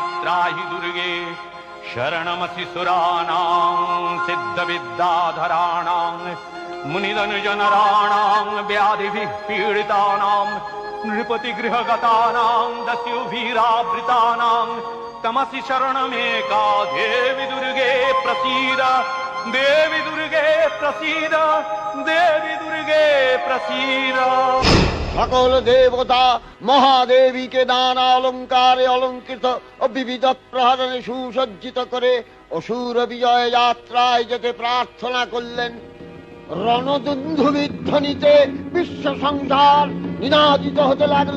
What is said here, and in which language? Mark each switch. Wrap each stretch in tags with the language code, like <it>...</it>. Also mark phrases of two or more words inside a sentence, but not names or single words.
<sa>त्राहि दुर्गे शरणमसि सुराणां सिद्धविद्याधराणां मुनिधनुजनराणां व्याधिभिः पीडितानां नृपतिगृहगतानां दस्युभिरावृतानां तमसि शरणमेका देवी दुर्गे प्रसीद देवी दुर्गे प्रसीद देवी दुर्गे प्रसीद।</sa> <bn>সকল দেবতা মহাদেবীকে নানা অলঙ্কারে অলঙ্কৃত ও বিবিধ প্রহরণে সুসজ্জিত করে অসুর বিজয় যাত্রায় যেতে প্রার্থনা করলেন। রণদুন্দুভিধ্বনিতে বিশ্ব সংসার নিনাদিত হতে লাগলো।</bn>